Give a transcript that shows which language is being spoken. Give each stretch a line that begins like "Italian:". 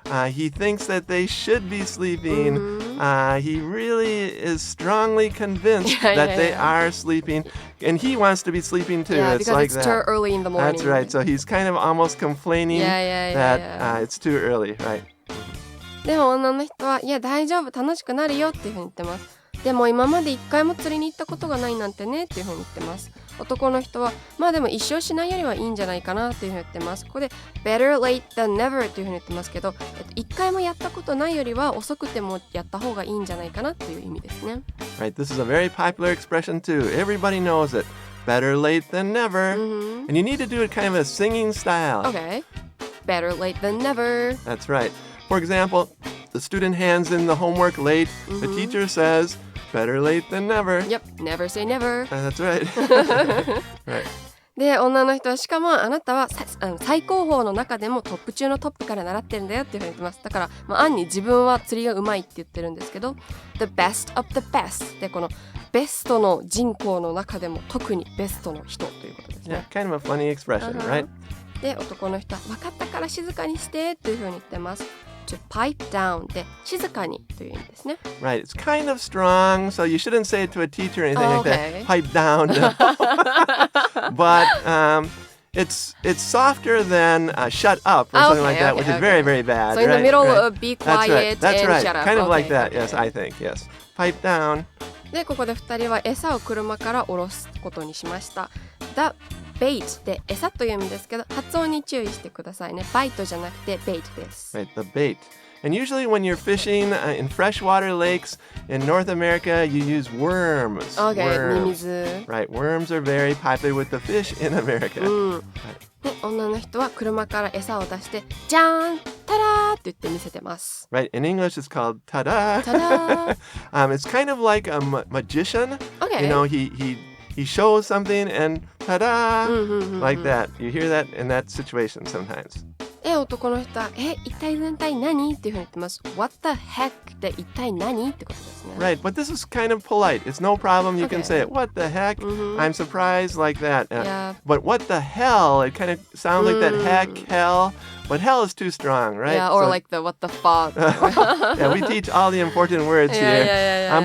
English: He thinks that they should be sleeping. He really is strongly convinced that they are sleeping. And he wants to be sleeping too. Yeah, it's because like it's that. too early in the morning. That's right. So he's kind of almost complaining that it's too early. Right.
Japanese: でも女の人は、いや大丈夫、楽しくなるよっていうふうに言ってます。でも今まで一回も釣りに行ったことがないなんてねっていうふうに言ってます。男の人は、まあでも一生しないよりはいいんじゃないかなっていうふうに言ってます。ここで
English: better late than never
Japanese: っていうふうに言ってますけど、一回もやったことないよりは遅くてもやった方がいいんじゃないかなっていう意味ですね。
English: Right. This is a very popular expression too. Everybody knows it. Better late than never. And you need to do it kind of a singing style. Okay. Better late than never. That's right. For example, the student hands in the homework late. The teacher says, better late than never. Yep, never say never. That's right. Right.
Japanese: で、女の人はしかもあなたは最高峰の中でもトップ中のトップから習ってるんだよっていうふうに言ってます。だから、暗に自分は釣りがうまいって言ってるんですけど
English: The best of the best
Japanese: でこのベストの人口の中でも特にベストの人ということですね。
English: Yeah, kind of a funny expression, right?
Japanese: で、男の人は分かったから静かにしてというふうに言ってます。
English: To pipe down
Japanese: で静かにという意味ですね。
English: Right. It's kind of strong, so you shouldn't say it to a teacher or anything like that. Pipe down. But it's softer than shut up or something like that, which is very, very bad. So in the middle of be quiet That's and right. shut up. Kind of like that, Okay. yes, I think, yes. Pipe down.
Japanese: で、ここで2人は餌を車から下ろすことにしました。
English: The bait
Japanese: で餌という意味ですけど、発音に注意してくださいね。バイトじゃなくて bait です。
English: Right, the bait. And usually when you're fishing in freshwater lakes in North America, you use worms. Okay, worms.
Japanese: ミミズ。
English: Right, worms are very popular with the fish in America.
Japanese: で、女の人は車から餌を出して、じゃーん、たらーって言って見せてます。
English: Right, in English it's called ta-da. Ta-da! It's kind of like a magician. Okay. You know, he shows something and ta-da, like that. You hear that in that situation sometimes.
Japanese: で、男の人は、一体全体何っていうふうに言ってます。
English: What the heck
Japanese: で一体何ってことですね。
English: Right, but this is kind of polite. It's no problem. You can say it. What the heck? I'm surprised like that. Yeah. But what the hell? It kind of sounds like that heck, hell. But hell is too strong, right? Yeah, or like the what the fuck. Yeah, we teach all the important words here. Yeah.